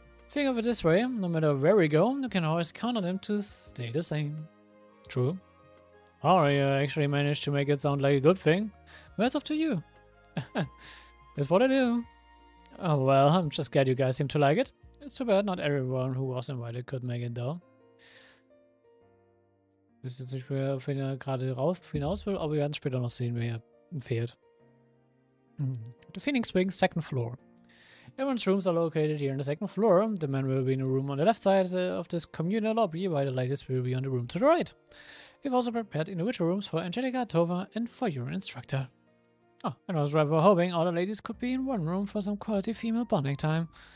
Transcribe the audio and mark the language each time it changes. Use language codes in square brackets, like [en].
[en] Think of it this way, no matter where we go, you can always count on them to stay the same. True. Oh, you actually managed to make it sound like a good thing. Well, it's up to you. That's what I do. Oh well, I'm just glad you guys seem to like it. It's too bad not everyone who was invited could make it though. [de] Ich weiß jetzt nicht mehr, auf wen er gerade hinaus will, aber wir werden es später noch sehen, wer fehlt. [en] The Phoenix Wings, second floor. Everyone's rooms are located here on the second floor. The men will be in a room on the left side of this communal lobby, while the ladies will be on the room to the right. We've also prepared individual rooms for Angelica, Tova, and for your instructor. Oh, and I was rather hoping all the ladies could be in one room for some quality female bonding time.